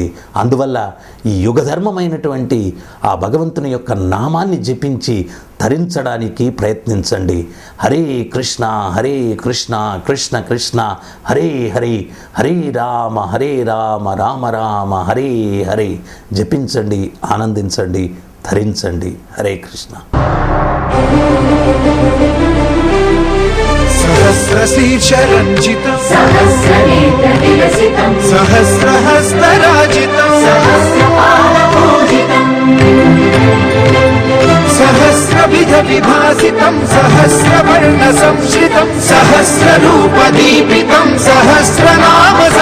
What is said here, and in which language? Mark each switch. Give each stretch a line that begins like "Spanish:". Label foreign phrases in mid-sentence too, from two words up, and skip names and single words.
Telugu: అందువల్ల ఈ యుగధర్మమైనటువంటి ఆ భగవంతుని యొక్క నామాన్ని జపించి తరించడానికి ప్రయత్నించండి.
Sanskrit: హరే కృష్ణ కృష్ణ కృష్ణ హరే హరే, హరే రామ రామ రామ హరే హరే.
Telugu: జపించండి, ఆనందించండి, ధరించండి.
Sanskrit: హరే కృష్ణ. सहस्रशीर्षरञ्जितं सहस्रनेत्रविलसितं सहस्रहस्तराजितं सहस्रपादपूजितं सहस्रविधविभासितं सहस्रवर्णसंश्रितं सहस्ररूपदीपितं सहस्रनाम